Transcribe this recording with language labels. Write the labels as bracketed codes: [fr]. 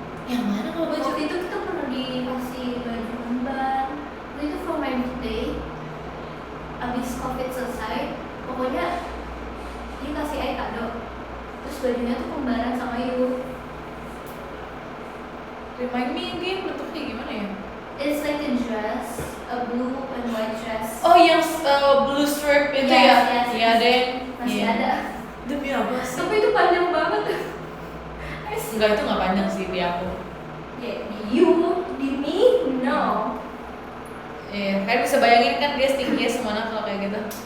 [id] Yang mana kalau baju? Waktu itu kita pernah dikasih baju kembar. Itu [en] for my birthday. [id] Abis COVID selesai, pokoknya dia kasih ayah kado. Terus bajunya tuh kembaran sama Yu. [en] Remind me again, [id] bentuknya gimana ya? [en] It's like a dress, a blue and white dress. [id] Oh, yang [en] blue stripe [id] itu ya? Iya deh. Masih ada. Demi apa sih? Tapi itu panjang banget. Enggak, itu nggak panjang sih di aku. Ya, di [en] you, [id] di [en] me, no. [id] Iya, kalian bisa bayangin kan dia tinggi semana kalau kayak gitu.